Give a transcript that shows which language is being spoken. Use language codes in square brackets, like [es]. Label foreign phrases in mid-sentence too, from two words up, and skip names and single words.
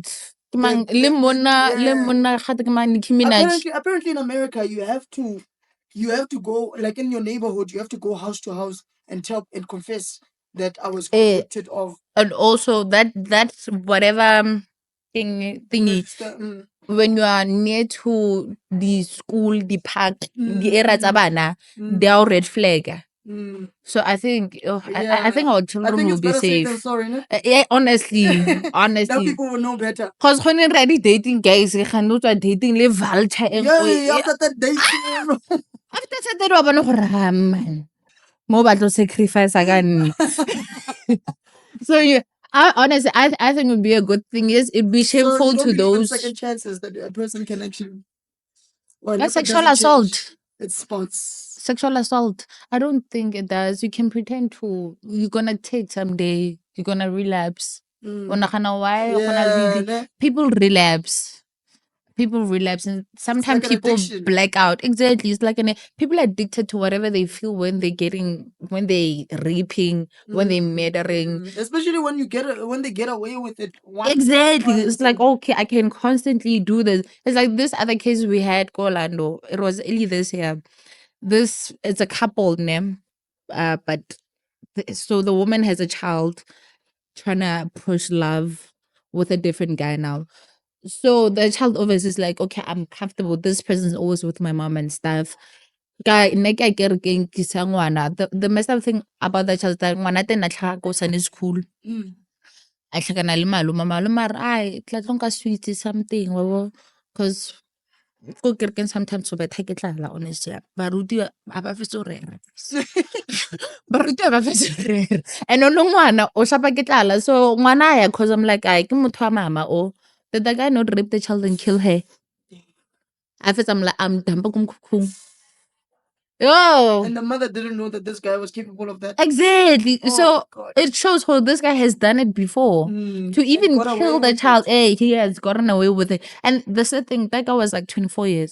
[en] Apparently in America, you have to go, like in your neighborhood, you have to go house to house and tell and confess that I was convicted of. And also that's whatever thingy. When you are near to the school, the park, the area [tn] tsa bana, [en] they are red flag. So I think I think Yeah. our I children think will it's be better safe safe. than sorry, no? Yeah, honestly, Now honestly. people will know better. Cause when you're already dating guys, you cannot dating le vulture and Yeah, after that dating. after that [tn] wa bona gore man mo ba tlo sacrifice again. [en] So yeah, honestly, I think it would be a good thing. Yes, it'd be So shameful you don't to believe in those. second chances that a person can actually. Well, That's if it sexual doesn't assault. change, it's spots. Sexual assault. I don't think it does. You can pretend to. You're gonna take someday. You're gonna relapse. [tn] O nagana why o gona le [en] Yeah, di- ne? people relapse. People relapse and It's sometimes like an people addiction. black out. Exactly. It's like people are addicted to whatever they feel when they raping, when they murdering. Especially when when they get away with it. Exactly. It's like, time. okay, I can constantly do this. It's like this other case we had, Orlando. It was early this year. This it's a couple name. But so the woman has a child trying to push love with a different guy now. So the child obviously is like, okay, I'm comfortable. This person's always with my mom and stuff. Guy, [tn] nne ke ke re ke nkisa ngwana. [en] The messed up thing about that child is that [tn] ngwana teng a tlhaga ko sane [en] school. [tn] A tlhakana le malome. Malome a re, ai, tla tlo nka [en] sweets something, because [tn] ko kerekeng sometimes o betha ke tlala, [en] honestly. [st] Baruti ha ba fetse ho rera. Baruti ha ba fetse ho rera. [tn] And o le ngwana, o shapa ke tlala. So ngwana a ya, [en] because I'm like, [tn] ai, ke motho wa mama o. [en] Did the guy not rape the child and kill her? I felt I'm like, I'm dumpa kumkukung. Yo. And the mother didn't know that this guy was capable of that. Exactly. Oh, So God. it shows how this guy has done it before. To even got away kill the with child, it. hey, he has gotten away with it. And the sad thing, that guy was like 24 years.